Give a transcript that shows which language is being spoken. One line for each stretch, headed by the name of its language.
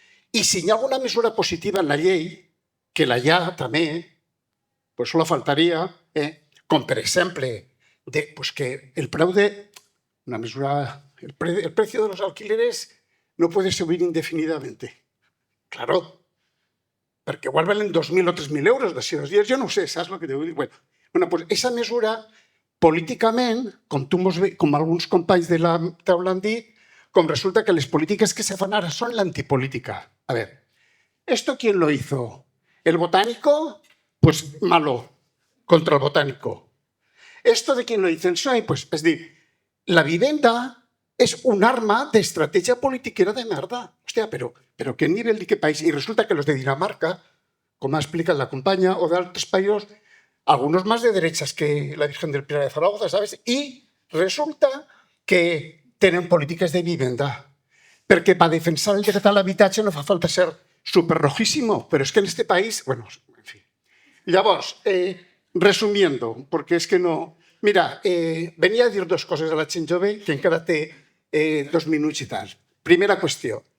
Catalan: I si hi ha alguna mesura positiva en la llei, que la hi ha també, pues solo faltaria, com per exemple, pues que el preu de una mesura,
Spanish: el precio de los alquileres no puede subir indefinidamente.
Catalan: Claro, perquè igual valen 2.000 o 3.000 euros d'ací 2 dies, jo no ho sé, saps el que t'ho dic? Bueno, pues esa mesura, políticament, com alguns companys de la taula han dit, com resulta que les polítiques que se fan ara són l'antipolítica.
Spanish: A ver, ¿esto quién lo hizo? ¿El botánico? Pues malo, contra el botánico. ¿Esto de quién lo hizo? El PSOE? Pues es decir, la vivienda es un arma de estrategia politiquera de merda. Hostia, pero ¿qué nivel de qué país? Y resulta que los de Dinamarca, como ha explicado la compañía, o de otros países, algunos más de derechas que la Virgen del Pilar de Zaragoza, ¿sabes? Y resulta que
Catalan: tenen polítiques de vivenda. Perquè per defensar el dret a l'habitatge no fa falta ser superrojísimo, però és que en este país... Bueno, en fi. Llavors, resumiendo, perquè és que no... Mira, venia a dir 2 coses a la gent jove, que encara té 2 minuts i tal. Primera qüestió.